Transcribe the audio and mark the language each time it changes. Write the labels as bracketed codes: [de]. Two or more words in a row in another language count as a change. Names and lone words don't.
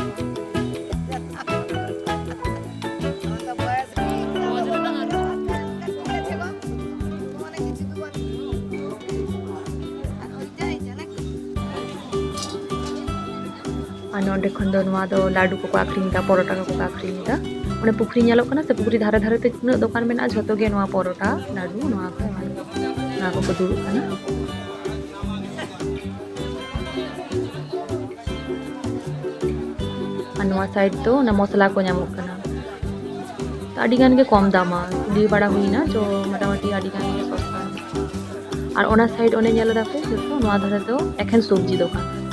[sat] नोडे खन दो नोआ दो लाडू को आखरिᱧेदा परोटा को आखरिᱧेदा ओने पुखरी नेलो कना से पुखरी धारे धारे ते तिना दुकान मेना जतो गे नोआ परोटा लाडू नोआ को दुड़ुब कना और नोआ साइड दो ना मसला को नामो कना तो आडी गान के कम दामा दी बड़ा हुईना जो मोटामुटी आडी गान के सस्ता और ओना साइड ओने नेलो दापे जतो नोआ धारे दो एखेन सब्जी दुकान